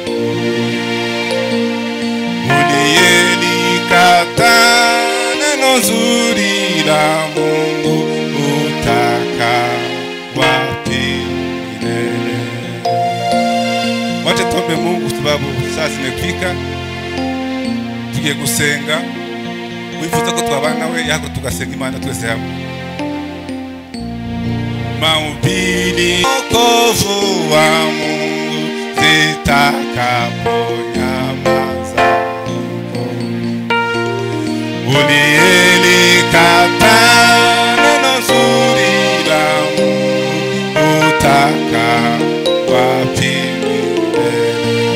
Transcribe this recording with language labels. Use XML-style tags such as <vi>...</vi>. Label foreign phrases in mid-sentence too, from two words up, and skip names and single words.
<sw>Uliyelikataa neno zuri la Mungu, utaka wapi tuombe Mungu sababu saa zimefika.</sw> <rw>Tugiye gusenga. Wifuza ko twabana we yako tugasenga Imana twese hamwe.</rw> <sw>Mahubiri wokovu wa Mungu zitakaponyamaza. Uliyelikataa neno zuri la Mungu utaka wapi milele?</sw>